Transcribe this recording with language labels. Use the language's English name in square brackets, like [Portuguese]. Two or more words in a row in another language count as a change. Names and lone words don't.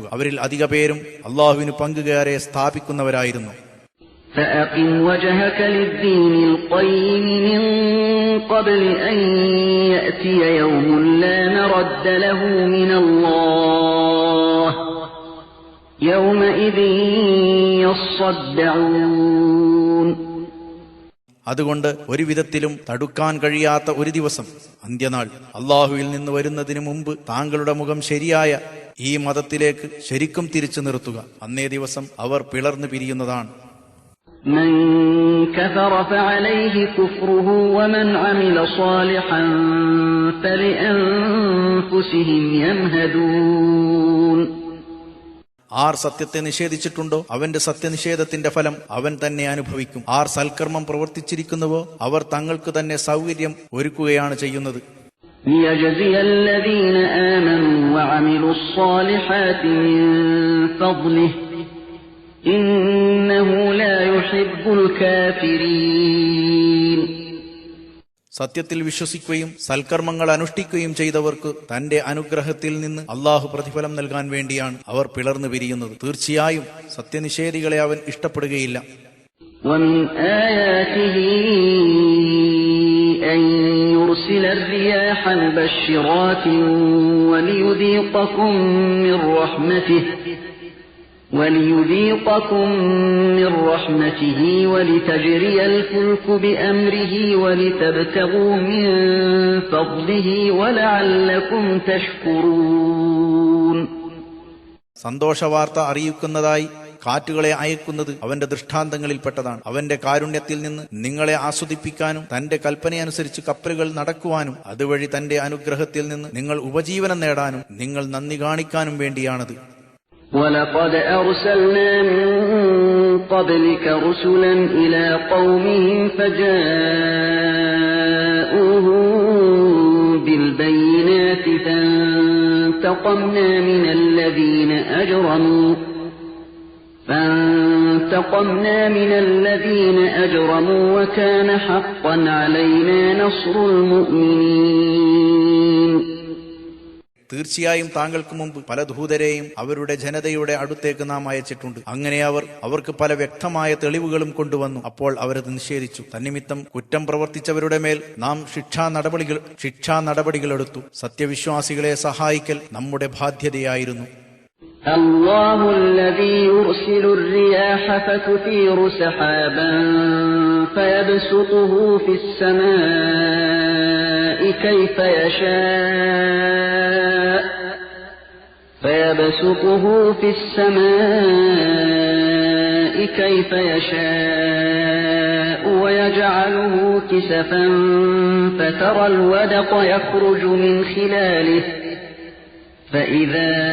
[Malayalam] അവരിൽ അധിക പേരും അള്ളാഹുവിന് പങ്കുകാരെ സ്ഥാപിക്കുന്നവരായിരുന്നു. [Arabic] فأقم وجهك للدين القيم من قبل أن يأتي يوم لا مرد له من الله يومئذ يصدعون. [Malayalam] അതുകൊണ്ട് ഒരു വിധത്തിലും തടുക്കാൻ കഴിയാത്ത ഒരു ദിവസം, അന്ത്യനാൾ, അള്ളാഹുവിൽ നിന്ന് വരുന്നതിനു മുമ്പ് താങ്കളുടെ മുഖം ശരിയായ ഈ മതത്തിലേക്ക് ശരിക്കും തിരിച്ചു നിർത്തുക. അന്നേ ദിവസം അവർ പിളർന്നു പിരിയുന്നതാണ്. [Arabic] من كفر فعليه كفره ومن عمل صالحا فلأنفسهم يمهدون. [Malayalam] ആർ സത്യത്തെ നിഷേധിച്ചിട്ടുണ്ടോ അവന്റെ സത്യനിഷേധത്തിന്റെ ഫലം അവൻ തന്നെ അനുഭവിക്കും. ആർ സൽക്കർമ്മം പ്രവർത്തിച്ചിരിക്കുന്നുവോ അവർ തങ്ങൾക്ക് തന്നെ സൗകര്യം ഒരുക്കുകയാണ് ചെയ്യുന്നത്. [Arabic] ليجزي الذين آمنوا وعملوا الصالحات من فضله إنه لا يحب الكافرين. [Malayalam] സത്യത്തിൽ വിശ്വസിക്കുകയും സൽക്കർമ്മങ്ങൾ അനുഷ്ഠിക്കുകയും ചെയ്തവർക്ക് തന്റെ അനുഗ്രഹത്തിൽ നിന്ന് അള്ളാഹു പ്രതിഫലം നൽകാൻ വേണ്ടിയാണ് അവർ പിളർന്നു പിരിയുന്നത്. തീർച്ചയായും സത്യനിഷേധികളെ അവൻ ഇഷ്ടപ്പെടുകയില്ല. [Arabic] ومن آياته أن يرسل الرياح مبشرات وليذيقكم من رحمته ولتجري الفلك بأمره ولتبتغوا من فضله ولعلكم تشكرون. [Malayalam] സന്തോഷവാർത്ത അറിയിക്കുന്നതായി കാറ്റുകളെ അയക്കുന്നത് അവന്റെ ദൃഷ്ടാന്തങ്ങളിൽപ്പെട്ടതാണ്. അവന്റെ കാരുണ്യത്തിൽ നിന്ന് നിങ്ങളെ ആസ്വദിപ്പിക്കാനും തന്റെ കൽപ്പനയനുസരിച്ച് കപ്പലുകൾ നടക്കുവാനും അതുവഴി തന്റെ അനുഗ്രഹത്തിൽ നിന്ന് നിങ്ങൾ ഉപജീവനം നേടാനും നിങ്ങൾ നന്ദി കാണിക്കാനും വേണ്ടിയാണത്. [Arabic] وَلَقَدْ أَرْسَلْنَا مِن قَبْلِكَ رُسُلًا إِلَى قَوْمِهِمْ فَجَاءُوهُم بِالْبَيِّنَاتِ فَانتَقَمْنَا مِنَ الَّذِينَ أَجْرَمُوا وَكَانَ حَقًّا عَلَيْنَا نَصْرُ الْمُؤْمِنِينَ. [Malayalam] തീർച്ചയായും താങ്കൾക്ക് മുമ്പ് പല ദൂതരെയും അവരുടെ ജനതയുടെ അടുത്തേക്ക് നാം അയച്ചിട്ടുണ്ട്. അങ്ങനെ അവർക്ക് പല വ്യക്തമായ തെളിവുകളും കൊണ്ടുവന്നു. അപ്പോൾ അവരത് നിഷേധിച്ചു. തന്നിമിത്തം കുറ്റം പ്രവർത്തിച്ചവരുടെ മേൽ നാം ശിക്ഷാ നടപടികളെടുത്തു. സത്യവിശ്വാസികളെ സഹായിക്കൽ നമ്മുടെ ബാധ്യതയായിരുന്നു. [Arabic] الله الذي يرسل الرياح فتثير سحابا فيبسطه في السماء كيف يشاء ويجعله كسفا فترى الودق يخرج من خلاله فإذا